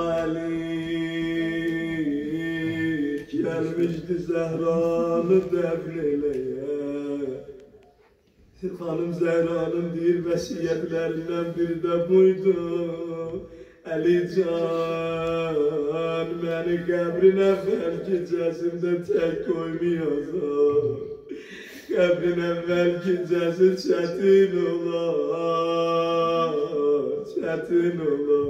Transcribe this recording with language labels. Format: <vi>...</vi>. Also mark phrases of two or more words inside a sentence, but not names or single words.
<tr>Melik gelmişti Zehra'nı defneleye. Hanım Zehra'nın bir vəsiyyətlerinden biri de buydu.</tr> <az>Əlican, məni qəbrin əvvəl gecəsində tək qoymayacaq. Qəbrin əvvəl gecəsi çətin olar, çətin olar.</az>